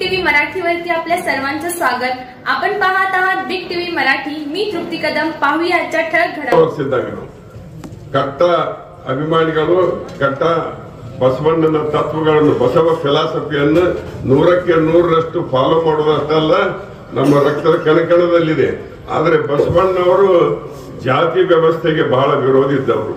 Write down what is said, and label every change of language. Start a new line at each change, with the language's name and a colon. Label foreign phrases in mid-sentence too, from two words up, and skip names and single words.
Marathi: मराठीवरती आपल्या सर्वांचं स्वागत। आपण पाहत आहात बिग टीव्ही मराठी। मी तृप्ती कदम। पाहूया आजच्या ठळक घडामोडी।
Kannada: ಕಟ್ಟ ಅಭಿಮಾನಿಗಳು ಕಟ್ಟ ಬಸವಣ್ಣನ ತತ್ವಗಳನ್ನು ಬಸವ ಫಿಲಾಸಫಿಯನ್ನು 100ಕ್ಕೆ 100ರಷ್ಟು ಫಾಲೋ ಮಾಡೋದಷ್ಟಲ್ಲ ನಮ್ಮ ರಕ್ತದ ಕಣಕಣದಲ್ಲಿದೆ। ಆದರೆ ಬಸವಣ್ಣವರು ಜಾತಿ ವ್ಯವಸ್ಥೆಗೆ ಬಹಳ ವಿರೋಧಿ ಇದ್ದವರು।